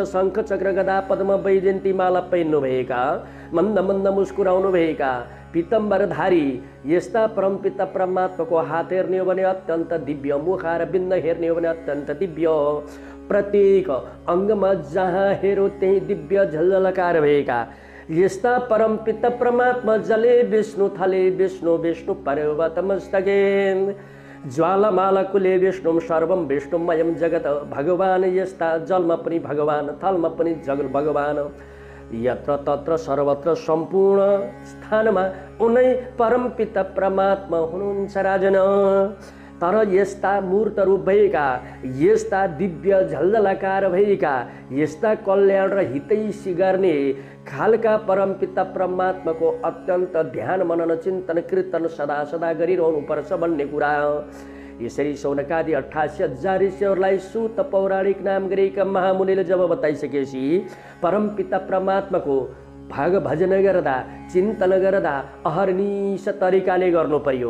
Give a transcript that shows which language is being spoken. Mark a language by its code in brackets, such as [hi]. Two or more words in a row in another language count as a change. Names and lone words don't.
[ne] शङ्ख चक्र गदा पद्म वैजन्ती माला पहिर्नु भएका मन्द मन्द मुस्कुराउनु भएका पीतम्बरधारी यस्ता परमपिता परमात्माको हात हेर्ने हो भने अत्यन्त दिव्य मुखार बिन्द हेर्ने हो भने अत्यन्त दिव्य प्रत्येक अङ्गमा जहाँ हेरो त्यही दिव्य झलझलकार भएका यस्ता परमपिता परमात्मा [sa] जले विष्णु थले विष्णु विष्णु पर्वतमस्तके ज्वालामाला कुले विष्णु सर्वम विष्णुमयम जगत [ne] भगवान यस्ता जलमा पनि भगवान थलमा पनि जगत भगवान यत्र तत्र सर्वत्र सम्पूर्ण स्थानमा उनै परमपिता परमात्मा हुनुहुन्छ राजन। तर यस्ता मूर्त रूप भएका यस्ता दिव्य झलझलकार भएका यस्ता कल्याण र हितैषी गर्ने खालका परमपिता परमात्माको अत्यन्त ध्यान मनन चिन्तन कीर्तन सदा सदा गरिरहनु पर्छ भन्ने कुरा यसरी सौनकादि 88,000 ऋषिहरूलाई सूत पौराणिक नाम गरेका महामुनिले जब बताइसकेपछि परमपिता परमात्माको भाग भजन गर्दा चिन्तन गर्दा अहर्निश तरिकाले गर्नु पर्यो।